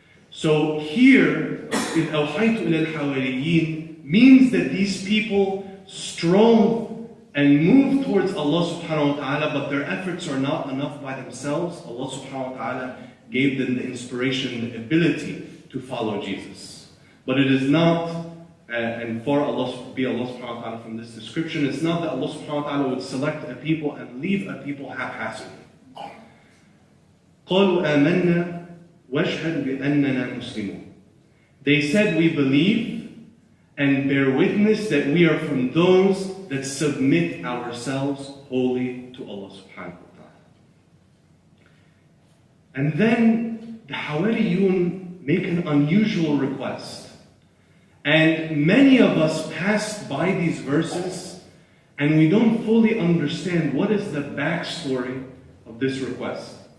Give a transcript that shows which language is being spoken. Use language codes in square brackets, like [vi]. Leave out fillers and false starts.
[en] So here, [ar] أَوْحَيْتُ إِلَى الْحَوَارِيِّينَ [en] means that these people strove and move towards Allah subhanahu wa ta'ala, but their efforts are not enough by themselves. Allah subhanahu wa ta'ala gave them the inspiration and the ability to follow Jesus. But it is not and for Allah subhanahu wa ta'ala from this description, it's not that Allah subhanahu wa ta'ala would select a people and leave a people haphazardly. [ar] قَالُوا آمَنَّا وَاشْهَدْ بِأَنَّنَا مُسْلِمُونَ. [en] They said, we believe and bear witness that we are from those that submit ourselves wholly to Allah subhanahu wa ta'ala. And then the Hawariyun make an unusual request. And many of us passed by these verses and we don't fully understand what is the backstory of this request.